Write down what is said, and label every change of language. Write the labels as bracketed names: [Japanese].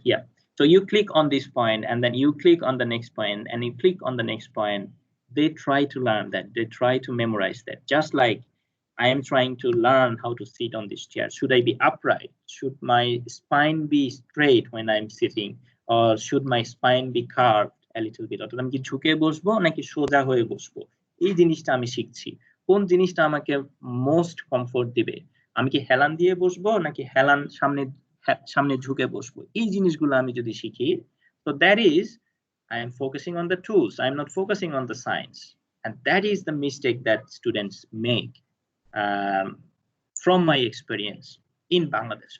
[English] Yeah, so you click on this point and then you click on the next point and you click on the next point. They try to learn that, they try to memorize that, just like I am trying to learn how to sit on this chair. Should I be upright? Should my spine be straight when I'm sitting, or should my spine be curved a little bit? [Bangla] অর্থাৎ আমি কি ঝুঁকে বসবো নাকি সোজা হয়ে বসবো, এই জিনিসটা আমি শিখছি। কোন জিনিসটা আমাকে মোস্ট কমফোর্ট দিবে, আমি কি হেলান দিয়ে বসবো নাকি হেলান সামনে ঝুঁকে বসবো, এই জিনিসগুলো আমি যদি শিখি, [English] so that is I am focusing on the tools, I am not focusing on the science. And that is the mistake that students make, from my experience in Bangladesh.